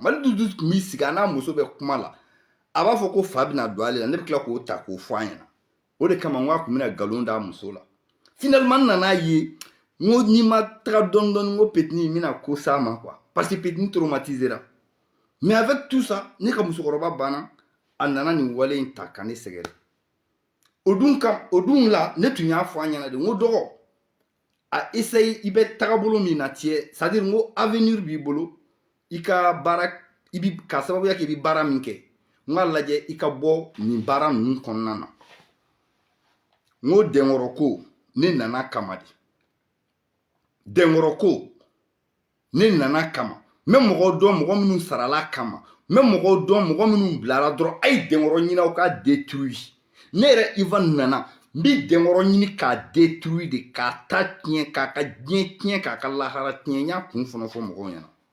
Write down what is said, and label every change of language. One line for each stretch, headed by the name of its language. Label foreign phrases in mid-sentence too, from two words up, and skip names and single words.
Bambara: Mali 12-12 tun b'i sigi a n'a muso bɛ kuma la a b'a fɔ ko fa bɛna don ale la ne bɛ tila k'o ta k'o fɔ a ɲɛna. O de kama n ko a tun bɛna nkalon d'a muso la. Finalement n nan'a ye n ko n'i ma taga dɔɔni dɔɔni n ko Petini n bɛna ko s'a ma quoi
French: parce que Petini traumatisera. Mais avec tout ça
Bambara: ne ka musokɔrɔba banna a nana nin wale in ta ka ne sɛgɛrɛ o dun la ne tun y'a fɔ a ɲɛna de n ko dɔgɔ a essaye i bɛ tagabolo min na tiɲɛ
French: c'est à dire
Bambara: n ko avenir b'i bolo i ka baara i bi ka sababuya kɛ i bi baara min kɛ n k'a lajɛ i ka bɔ nin baara ninnu kɔnɔna na n ko dɛnkɔrɔ ko ne nana kama de dɛnkɔrɔ ko ne nana kama n bɛ mɔgɔw dɔn mɔgɔ minnu sarala kama n bɛ mɔgɔw dɔn mɔgɔ minnu bilara dɔrɔn a ye dɛnkɔrɔ ɲini aw ka détruire ne yɛrɛ Ivan nana n bi dɛnkɔrɔ ɲini k'a détruire de k'a ta tiɲɛ k'a ka diɲɛ tiɲɛ k'a ka lahara tiɲɛ n y'a kun fɔlɔ fɔ mɔgɔw ɲɛna